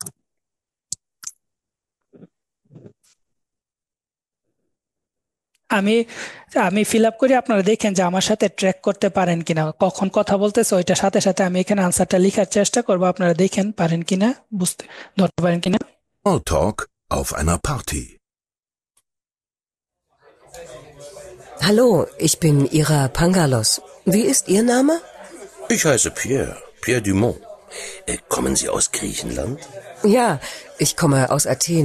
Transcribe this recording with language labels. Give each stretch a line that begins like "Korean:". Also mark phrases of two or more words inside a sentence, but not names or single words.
Bangla: আমি আমি
English: fill up
Bangla: করি, আপনারা দেখেন যে আমার সাথে ট্র্যাক করতে পারেন কিনা, কখন কথা বলতেছে ওইটার সাথে সাথে আমি এখানে আনসারটা লেখার চেষ্টা করব। আপনারা দেখেন পারেন কিনা, বুঝতে ধরতে পারেন কিনা।
German: Smalltalk auf einer Party. Hallo, ich bin Ira Pangalos. Wie ist Ihr Name? Ich heiße Pierre, Pierre Dumont. Kommen Sie aus Griechenland? Ja, ich komme aus Athen.